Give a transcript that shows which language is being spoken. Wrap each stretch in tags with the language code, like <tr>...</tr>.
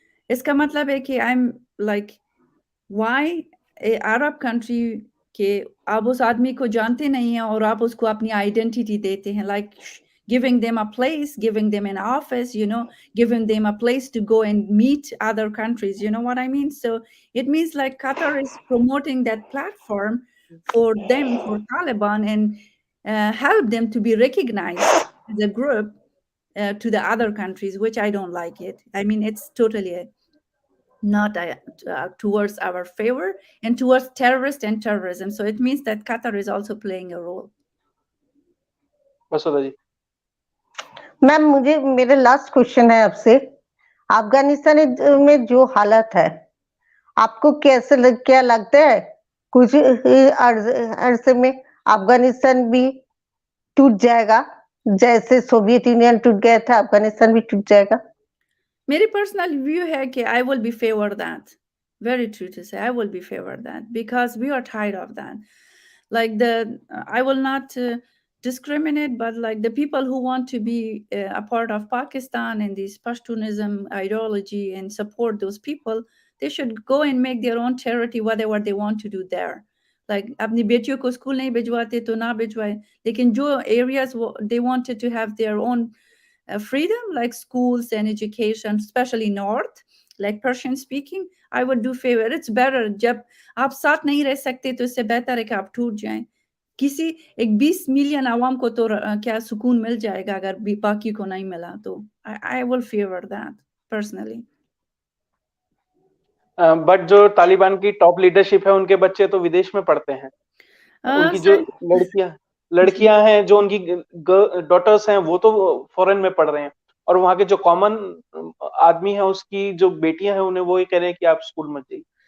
<ur>اس کا مطلب ہے کہ</ur> <en>I am like why a Arab country</en> <ur>کہ آپ اس آدمی کو جانتے نہیں ہیں اور آپ اس کو اپنی آئیڈینٹی دیتے ہیں,</ur> <en>Like giving them a place, giving them an office, giving them a place to go and meet other countries, you know what I mean? So it means like Qatar is promoting that platform for them, for Taliban, and help them to be recognized as a group to the other countries, which I don't like it. I mean, it's totally not towards our favor and towards terrorists and terrorism. So it means that Qatar is also playing a role.</en> <ur>Masooda جی. میم مجھے میرا last question ہے آپ سے, افغانستان میں جو حالت ہے آپ کو کیسے کیا لگتا ہے کچھ عرصے میں افغانستان بھی ٹوٹ جائے گا جیسے سوویت یونین ٹوٹ گیا تھا, افغانستان بھی ٹوٹ جائے گا؟ میری پرسنل ویو ہے کہ</ur> <en>I will be favor that. Very true to say, I will be favor that because we are tired of that. Like I will not discriminate, but like the people who want to be a part of Pakistan and this Pashtunism ideology and support those people, they should go and make their own charity, whatever they want to do there. Like</en> <ur>اپنی بیٹیوں کو school نہیں بھجواتے تو نہ بھجوائے, لیکن جو</ur> <en>areas they wanted to have their own freedom, like schools and education, especially north, like Persian speaking, I would do favor. It's better</en> <ur>جب آپ ساتھ نہیں رہ سکتے تو اس سے بہتر ہے کہ آپ ٹوٹ جائیں. کسی 20 ملین عوام کو تو کیا سکون مل جائے گا اگر باقی کو نہیں ملا, تو</ur> <en>I will favor that personally.</en> <ur>But جو طالبان کی ٹاپ لیڈرشپ ہے ان کے بچے تو ودیش میں پڑھتے ہیں, ان کی جو لڑکیاں ہیں جو ان کی ڈاٹرز ہیں وہ تو فورن میں پڑھ رہے ہیں, اور وہاں کے جو کامن آدمی ہیں اس کی جو بیٹیاں ہیں انہیں وہ یہ کہہ رہے ہیں کہ آپ اسکول مت جائیے.</ur>